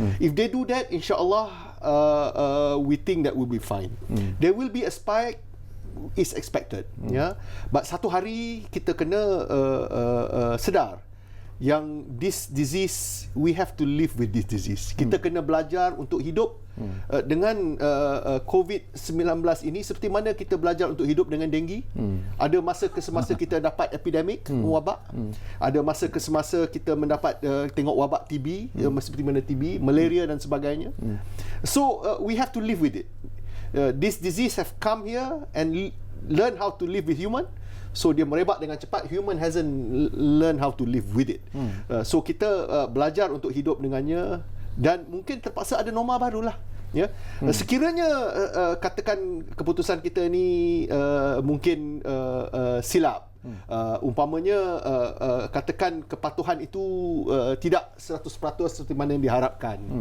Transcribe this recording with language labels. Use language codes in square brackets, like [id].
[en] If they do that, insya-Allah we think that will be fine. There will be a spike, is expected, but [ms] satu hari kita kena sedar yang [en] this disease, we have to live with this disease. [ms] Kita kena belajar untuk hidup dengan COVID-19 ini seperti mana kita belajar untuk hidup dengan denggi. Ada masa ke semasa kita dapat epidemik, wabak. Ada masa ke semasa kita mendapat tengok wabak TB, seperti mana TB, malaria dan sebagainya. [en] So we have to live with it. This disease have come here and learn how to live with human. [ms] So dia merebak dengan cepat. [en] Human hasn't learn how to live with it. [ms] So kita belajar untuk hidup dengannya, dan mungkin terpaksa ada norma barulah. Ya, sekiranya katakan keputusan kita ni mungkin silap. Umpamanya katakan kepatuhan itu tidak 100% seperti mana yang diharapkan.